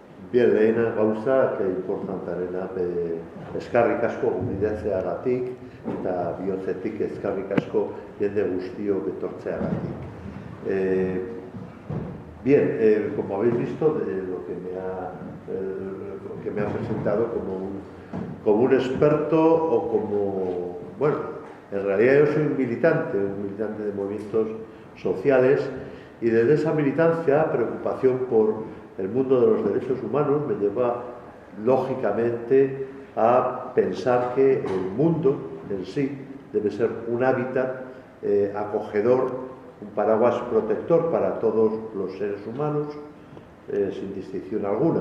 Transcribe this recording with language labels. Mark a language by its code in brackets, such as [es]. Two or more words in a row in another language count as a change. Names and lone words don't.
[eu] Bien, lehena gauza, importantarena, eskarrik asko gonbidetzeagatik eta bihotzetik eskarrik asko jende guztiok etortzeagatik. [es] Bien, como habéis visto, lo que me ha presentado como un experto o como, bueno, en realidad yo soy un militante de movimientos sociales, y desde esa militancia, preocupación por el mundo de los derechos humanos me lleva lógicamente a pensar que el mundo en sí debe ser un hábitat acogedor, un paraguas protector para todos los seres humanos, sin distinción alguna.